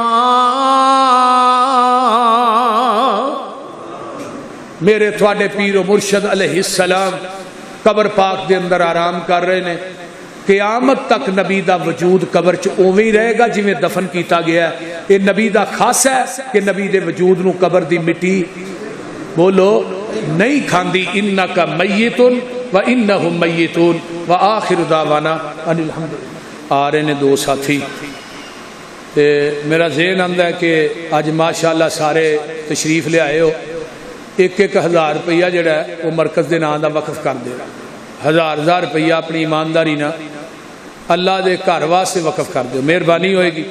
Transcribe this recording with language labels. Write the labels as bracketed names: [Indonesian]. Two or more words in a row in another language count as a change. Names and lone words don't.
[Punjabi] میرے تھوڑے پیر و مرشد علیہ السلام قبر پاک دے اندر آرام کر رہے نے، قیامت تک نبی دا وجود قبر چ اوویں ہی رہے گا جویں دفن کیتا گیا ہے۔ یہ نبی دا خاص ہے کہ نبی دے وجود نو قبر دی مٹی بولو نہیں کھاندی، [Arabic] انکا میتن وَإِنَّهُمْ مَيِّتُونَ وَآخِرُ دَعْوَانَا أَنِ الْحَمْدُ لِلَّهِ۔ [Punjabi] آ رہے نے دو ساتھی، میرا ذہن آندا ہے کہ اج ماشاءاللہ سارے تشریف لے آئے ہو، 1,000 روپیہ جڑا ہے وہ مرکز دے نام دا وقف کر دے، 1000 روپیہ اپنی ایمانداری نہ اللہ دے گھر واسطے وقف کر دو، مہربانی ہوئے گی۔